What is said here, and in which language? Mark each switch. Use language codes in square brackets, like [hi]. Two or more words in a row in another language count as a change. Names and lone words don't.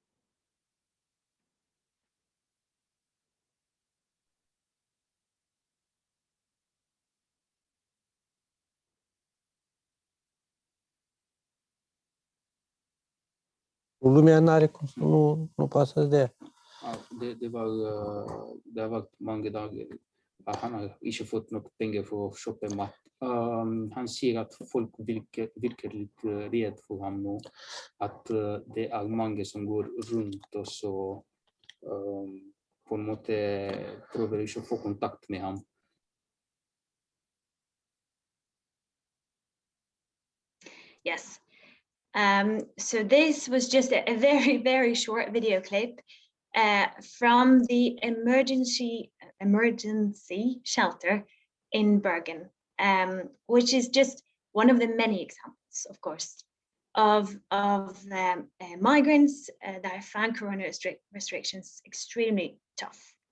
[no] Luminita no passa det. Det har vært mange dager. Han har ikke fått nok penger for å shoppe mat. Han sier at folk virker litt redd for ham nå. At det er mange som går rundt og så på en måte prøver ikke å få kontakt med ham. [en] Yes. So this was just a very, very short video clip from the emergency shelter in Bergen, which is just one of the many examples, of course, of migrants that found corona restrictions extremely tough.